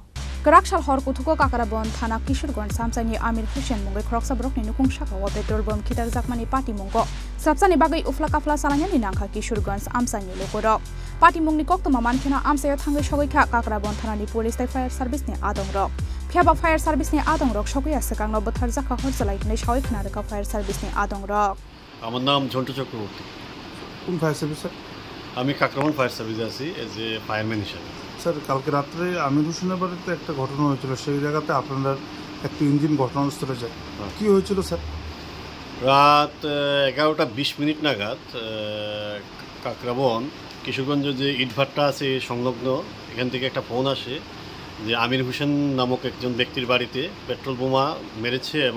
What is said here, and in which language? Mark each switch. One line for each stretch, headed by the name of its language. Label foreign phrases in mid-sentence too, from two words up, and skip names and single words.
Kok Borok: Karakshal hor kuthuko Kakrabon thana Kishorganj samsani Amir Hussein mungoi khoroksa borok ni nukung sakao
English: petrol bomb
Kok Borok: khitar jakmani party mungko sapsani bagai ufla kafla salanya ni nangkha Kishorganj amsani lokorok. Party mungni koklama mankhena amsaya thangai sogoi kha Kakrabon thanani police tai
English: fire service
Kok Borok: ni adong rok. Phiaba
English: fire service
Kok Borok: ni adong rok sokya sekangno bothar jaka horjalai nei sawai khna
English: fire service
Kok Borok: ni adong rok
Bangla: আমার নাম ঝন্টু চক্রবর্তী কোন ফায়ার সার্ভিস স্যার আমি কাকরাবন ফায়ার সার্ভিসে আছি
English: as a fireman
Bangla: হিসেবে স্যার কালকে রাত্রে আমির হোসেনের বাড়িতে একটা ঘটনা হয়েছিল সেই জায়গাতে আপনারা একটা ইঞ্জিন ঘটনাস্থলে যায় কি হয়েছিল স্যার রাত 11:20 নাগাদ কাকরাবন কিশোরগঞ্জ যে ইটভাট্টা আছে সংলগ্ন এখান থেকে একটা ফোন আসে যে আমির হোসেন নামক একজন ব্যক্তির বাড়িতে পেট্রোল বোমা মেরেছে এবং